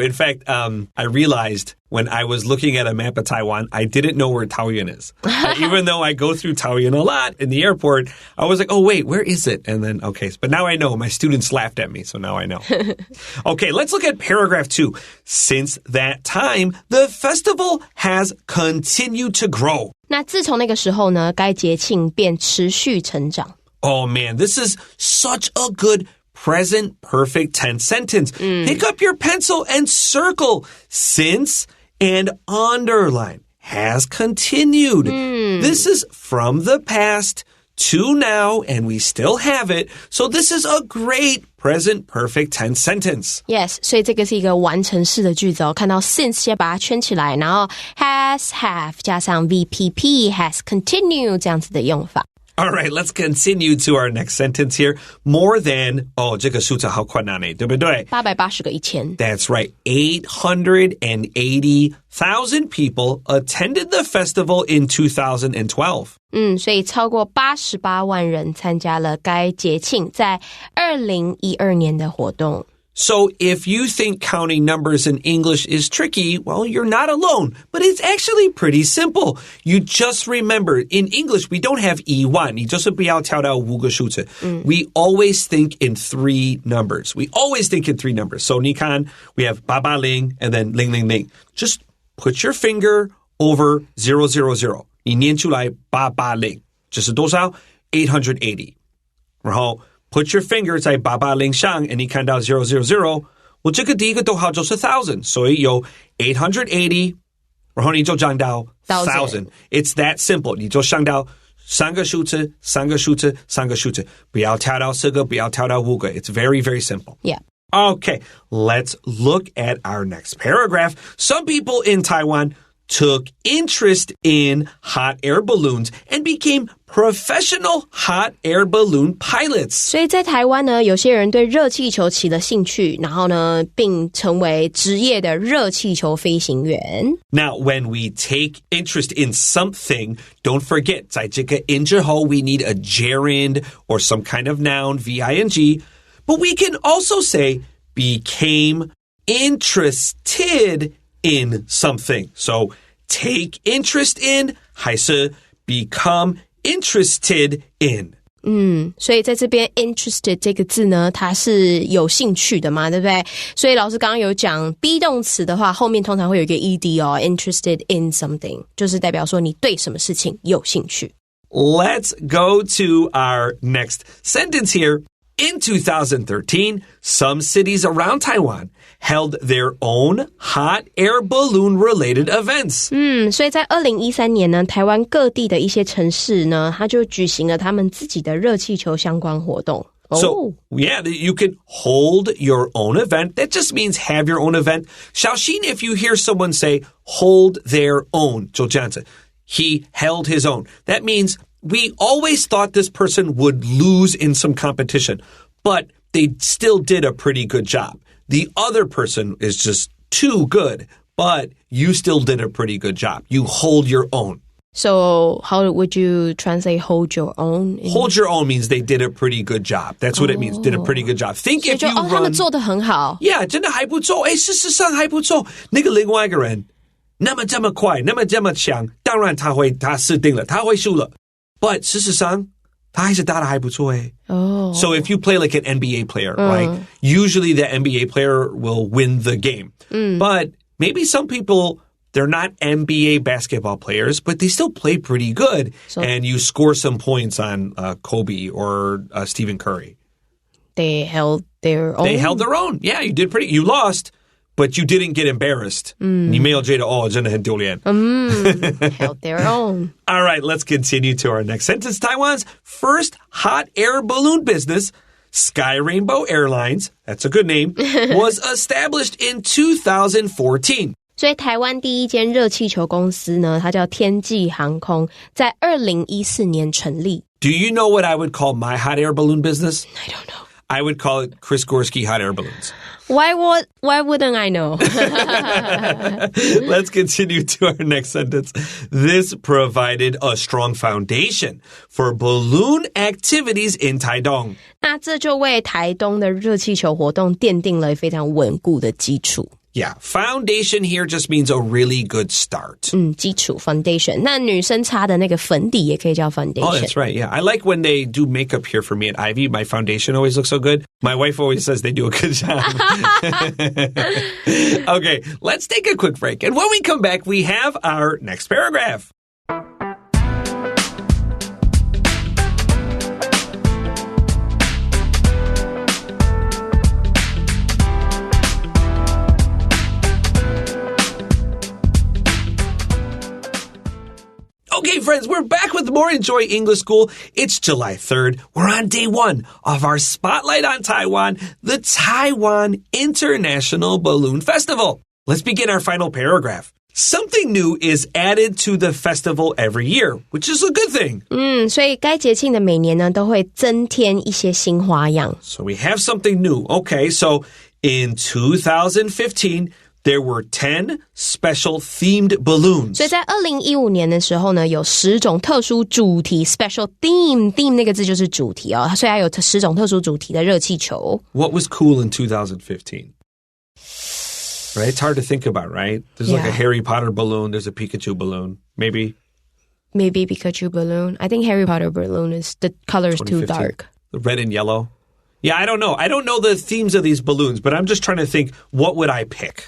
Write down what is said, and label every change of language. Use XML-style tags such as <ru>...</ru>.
<en>In fact, I realized when I was looking at a map of Taiwan, I didn't know where Taoyuan is. Even though I go through Taoyuan a lot in the airport, I was like, oh, wait, where is it? And then, okay, but now I know. My students laughed at me, so now I know. Okay, let's look at paragraph 2. Since that time, the festival has continued to grow.</en> <zh>那自从那个时候呢，该节庆便持续成长。</zh> <en>Oh man, this is such a good present perfect tense sentence. Pick up your pencil and circle since and underline has continued. This is from the past to now, and we still have it. So this is a great present perfect tense sentence.</en> <zh>Yes, 所以这个是一个完成式的句子哦。看到 since 先把它圈起来，然后 has, have 加上 VPP</zh> <en>has continued</en> <zh>这样子的用法。</zh> <en>All right, let's continue to our next sentence here. More than,</en> <zh>这个数字好困难耶，对不对？880个1000。</zh> <en>That's right. 880,000 people attended the festival in 2012.</en> <zh>所以超过88万人参加了该节庆在2012年的活动。</zh> <en>So if you think counting numbers in English is tricky, well, you're not alone. But it's actually pretty simple. You just remember, in English, we don't have 1.</en> <zh>你就是不要跳到5个数字.</zh> <en>We always think in 3 numbers. We always think in 3 numbers. So</en> <zh>你看,</zh> <en>we have 880 and then 000. Just put your finger over 000.</en> <zh>你念出来880. 这是多少?880. 然后</zh> <en>Put your finger</en> <zh>在880上 and 你看到000我这个第一个逗号就是 thousand 所以有880然后你就讲到 thousand</zh> <en>It's that simple</en> <zh>你就想到3个数字3个数字3个数字不要跳到4个不要跳到5个</zh> <en>It's very, very simple. Yeah. Okay, let's look at our next paragraph. Some people in Taiwan took interest in hot air balloons and became professional hot air balloon pilots.</en> <zh>所以在台湾呢，有些人对热气球起了兴趣，然后呢，并成为职业的热气球飞行员。</zh> <en>Now, when we take interest in something, don't forget,</en> <zh>在这个</zh> <en>in</en> <zh>之后</zh> <en>we need a gerund or some kind of noun, V-I-N-G. But we can also say became interested in something. So, take interest in</en> <zh>还是</zh> <en>become interested in.</en> <zh>所以在这边 interested 这个字呢，它是有兴趣的嘛，对不对？所以老师刚刚有讲 be 动词的话，后面通常会有一个 ed 哦</zh> <en>interested in something</en> <zh>就是代表说你对什么事情有兴趣。</zh> <en>Let's go to our next sentence here. In 2013, some cities around Taiwan held their own hot air balloon-related events. 所以在2013年呢，台湾各地的一些城市呢，它就举行了他们自己的热气球相关活动。 So, yeah, you can hold your own event. That just means have your own event. Xiaoxin, if you hear someone say, hold their own,</en> <zh>就这样子,</zh> <en>he held his own. That means we always thought this person would lose in some competition, but they still did a pretty good job. The other person is just too good, but you still did a pretty good job. You hold your own. So how would you translate hold your own? Hold your own means they did a pretty good job. That's what it means, did a pretty good job. Think if you run...</en> <zh>他们做得很好。</zh> <en>Yeah,</en> <zh>真的还不错。事实上还不错。那个另外一个人那么这么快，那么这么强，当然他死定了，他会输了。</zh> <en>But</en> <zh>事实上他还是打得还不错诶。</zh> <en>So if you play like an NBA player, right? Usually the NBA player will win the game. But maybe some people, they're not NBA basketball players, but they still play pretty good. And you score some points on Kobe or Stephen Curry. They held their own? They held their own. Yeah, you did pretty. You lost, but you didn't get embarrassed.</en> <zh>你没有觉得真的很丢脸。</zh> <en>Held their own. All right, let's continue to our next sentence. Taiwan's first hot air balloon business, Sky Rainbow Airlines, that's a good name, was established in 2014.</en> <zh>所以台湾第一间热气球公司呢，它叫天际航空，在2014年成立。</zh> <en>Do you know what I would call my hot air balloon business? I don't know. I would call it Chris Gorski hot air balloons. Why wouldn't I know? Let's continue to our next sentence. This provided a strong foundation for balloon activities in Taidong.</en> <zh>那这就为台东的热气球活动奠定了非常稳固的基础。</zh> <en>Yeah, foundation here just means a really good start.</en> <zh>基础 foundation. 那女生擦的那个粉底也可以叫 foundation.</zh> <en>Oh, that's right. Yeah, I like when they do makeup here for me at Ivy. My foundation always looks so good. My wife always says they do a good job. Okay, let's take a quick break. And when we come back, we have our next paragraph. Okay, friends, we're back with more Enjoy English School. It's July 3rd. We're on day 1 of our Spotlight on Taiwan, the Taiwan International Balloon Festival. Let's begin our final paragraph. Something new is added to the festival every year, which is a good thing.</en> <zh>所以该节庆的每年呢，都会增添一些新花样。</zh> <en>So we have something new. Okay, so in 2015... there were 10 special themed balloons.</en> <zh>所以在2015年的时候呢，有10种特殊主题</zh> <en>special theme</en> <zh>那个字就是主题哦，所以它有10种特殊主题的热气球。</zh> <en>What was cool in 2015? Right? It's hard to think about, right? There's like a Harry Potter balloon, there's a Pikachu balloon, maybe Pikachu balloon. I think Harry Potter balloon is the color is too dark. The red and yellow. Yeah, I don't know. I don't know the themes of these balloons, but I'm just trying to think, what would I pick?</en>